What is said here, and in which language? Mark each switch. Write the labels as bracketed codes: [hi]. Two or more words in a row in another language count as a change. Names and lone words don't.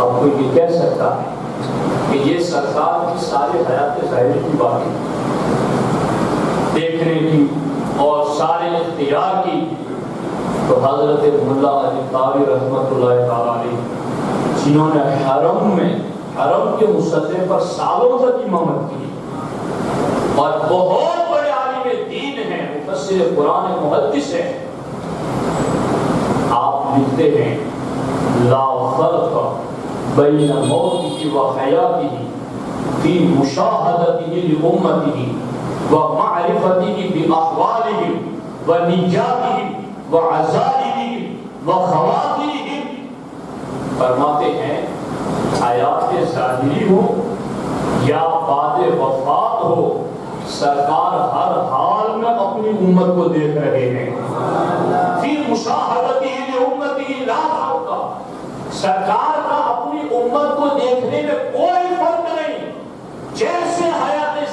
[ur] اب کوئی یہ کہہ سکتا ہے کہ یہ سرکار کی ساری حیات ظاہری کی باتیں دیکھنے کی اور سارے اختیار کی، تو حضرت ملا علی قاری [ar] رحمۃ اللہ تعالی علیہ [ur] جنہوں نے حرم کے مسلح پر سالوں تک امامت کی اور بہت بڑے عالم دین ہیں، مفسر قرآن محدث ہیں، آپ لکھتے ہیں [ar] لا فرق بین موتہ و حیاتہ فی مشاہدتہ لامتہ و معرفتہ باحوالہ و نیاتہ و عزائمہ و خواتیمہ۔ [ur] فرماتے ہیں حیات ظاہری ہو یا بعد وفات ہو، سرکار ہر حال میں اپنی امت کو دیکھ رہے ہیں۔ [ar] فی مشاہدتہ لامتہ لا فرق، [ur] سرکار کا اپنی امت کو دیکھنے میں کوئی فرق نہیں، جیسے حیات